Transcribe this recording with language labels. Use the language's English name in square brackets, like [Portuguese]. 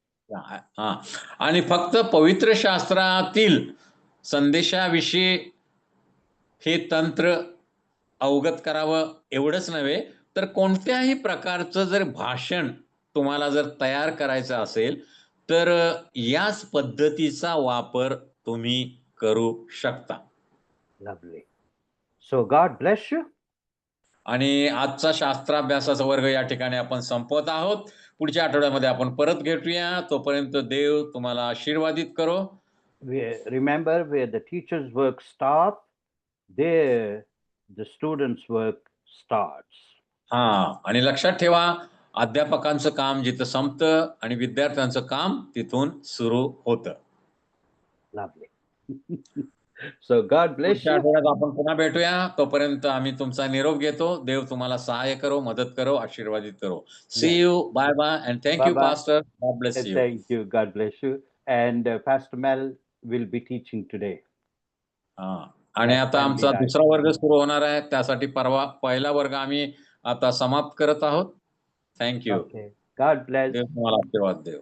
[Marathi] हा, आणि फक्त पवित्र शास्त्रातील संदेशाविषयी हे तंत्र अवगत करावं एवढंच नव्हे, तर कोणत्याही प्रकारचं जर भाषण तुम्हाला जर तयार करायचं असेल तर याच पद्धतीचा वापर तुम्ही करू शकता. [English] Lovely. So God bless you. [Marathi] आणि आजचा शास्त्राभ्यासाचा वर्ग या ठिकाणी आपण संपवत आहोत. पुढच्या आठवड्यामध्ये आपण परत भेटूया. तोपर्यंत देव तुम्हाला आशीर्वादित करो. [English] Remember, where the teacher's work stops, there the student's work starts. [Marathi] आणि लक्षात ठेवा, अध्यापकांचं काम जिथं संपतं आणि विद्यार्थ्यांचं काम तिथून सुरू होतं. [English] Lovely. So God bless [Marathi] पुढच्या [English] you. [Marathi] आठवड्यात आपण पुन्हा भेटूया. तोपर्यंत आम्ही तुमचा निरोप घेतो. देव तुम्हाला सहाय्य करो, मदत करो, आशीर्वादित करो. [English] See you. Bye bye and thank you, Bye-bye. Pastor. God bless you. Thank you. God bless you. And Pastor Mel will be teaching today. [Marathi] आणि आता आमचा दुसरा वर्ग सुरू होणार आहे. त्यासाठी परवा पहिला वर्ग आम्ही आता समाप्त करत आहोत. Thank you. [English] Okay. God bless. [Marathi] देव तुम्हाला आशीर्वाद देव.